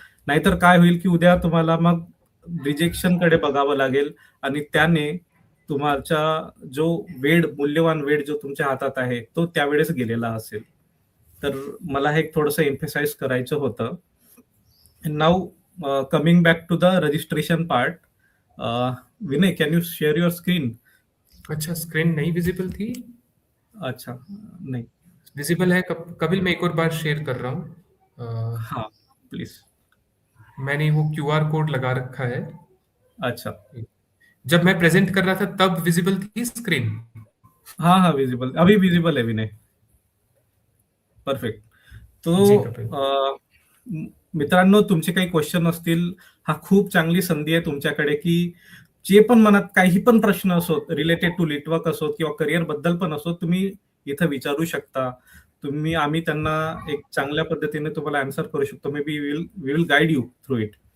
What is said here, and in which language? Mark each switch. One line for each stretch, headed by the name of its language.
Marathi: नाहीतर काय होईल की उद्या तुम्हाला मग रिजेक्शनकडे बघावं लागेल आणि त्याने तुमचा जो वेळ, मूल्यवान वेळ जो तुमच्या हातात आहे तो त्यावेळेस गेलेला असेल. तर मला हे थोडंसं एम्फेसाइज करायचं होतं.
English: Now coming back to the registration part. Vinay, can you share your screen?
Hindi: अच्छा, स्क्रीन नहीं विजिबल थी. अच्छा, नहीं विजिबल है. कपिल, मैं एक और बार शेयर कर रहा हूँ. हाँ प्लीज. मैंने वो क्यूआर कोड लगा रखा है. अच्छा, जब मैं प्रेजेंट कर रहा था तब विजिबल थी स्क्रीन. हाँ हाँ विजिबल, अभी विजिबल है विनय. परफेक्ट. जी तो कपिल.
Marathi: मित्रांनो, तुमचे काही क्वेश्चन असतील, हा खूप चांगली संधी आहे तुमच्याकडे की जे पण मनात काही पण प्रश्न असोत, रिलेटेड टू लिटवर्क असोत किंवा करिअर बद्दल पण असोत, तुम्ही इथं विचारू शकता. आम्ही त्यांना एक चांगल्या पद्धतीने तुम्हाला आन्सर करू शकतो.
English: Maybe we will guide you through it.